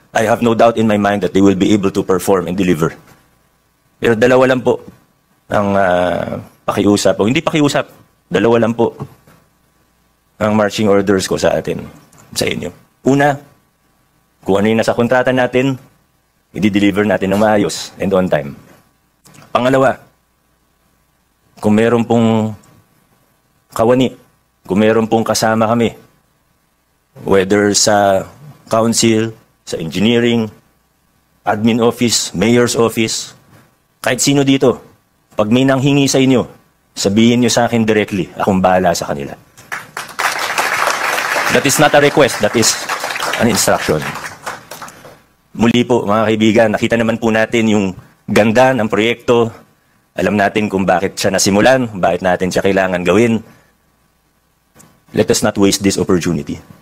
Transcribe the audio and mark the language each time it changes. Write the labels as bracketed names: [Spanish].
[English] I have no doubt in my mind that they will be able to perform and deliver. [Filipino] Pero 2 lang po ang pakiusap, o hindi pakiusap, 2 lang po ang [English] marching orders [Filipino] ko sa atin, sa inyo. Una, kung ano yung nasa kontrata natin, i-deliver natin ng maayos [English] and on time. [Filipino] Pangalawa, kung meron pong kawani, kung meron pong kasama kami, whether sa council, sa engineering, admin office, mayor's office, kahit sino dito, pag may nanghingi sa inyo, sabihin nyo sa akin directly, akong bahala sa kanila. [English] That is not a request, that is an instruction. [Filipino] Muli po, mga kaibigan, nakita naman po natin yung ganda ng proyekto. Alam natin kung bakit siya nasimulan, bakit natin siya kailangan gawin. [English] Let us not waste this opportunity.